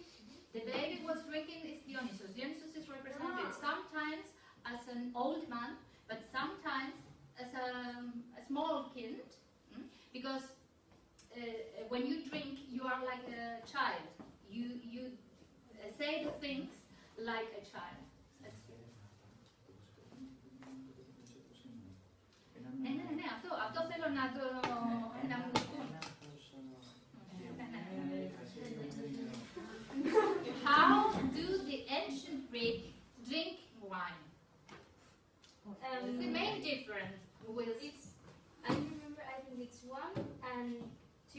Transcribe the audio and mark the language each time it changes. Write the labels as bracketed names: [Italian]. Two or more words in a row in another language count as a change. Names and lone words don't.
[English] The baby was drinking is Dionysus. Dionysus is represented sometimes as an old man, but sometimes as a small kid, because when you drink, you are like a child. You say the things like a child. [Greek] Αυτό θέλω να μου πούνε. [English] How do the ancient Greek drink wine? The main difference with It's, I remember, I think it's 1 and 2.